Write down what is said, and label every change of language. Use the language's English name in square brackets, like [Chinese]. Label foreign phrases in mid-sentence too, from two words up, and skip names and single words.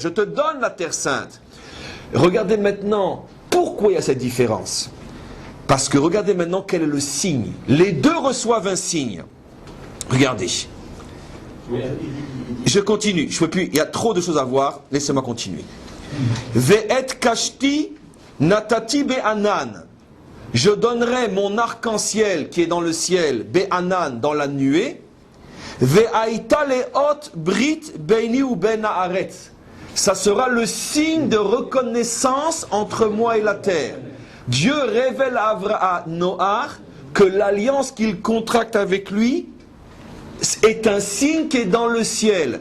[French] Je te donne la terre sainte. Regardez maintenant, pourquoi il y a cette différence? Parce que regardez maintenant quel est le signe. Les deux reçoivent un signe. Regardez. Je continue, je peux plus, il y a trop de choses à voir, laissez-moi continuer. [Hebrew] ואת קשתי נתתי בענן. [French] Je donnerai mon arc-en-ciel qui est dans le ciel, be'anan, dans la nuée. [Hebrew] והייתה לאות ברית ביני ובין הארץ. [French] Ça sera le signe de reconnaissance entre moi et la terre. Dieu révèle à Noar que l'alliance qu'il contracte avec lui est un signe qui est dans le ciel.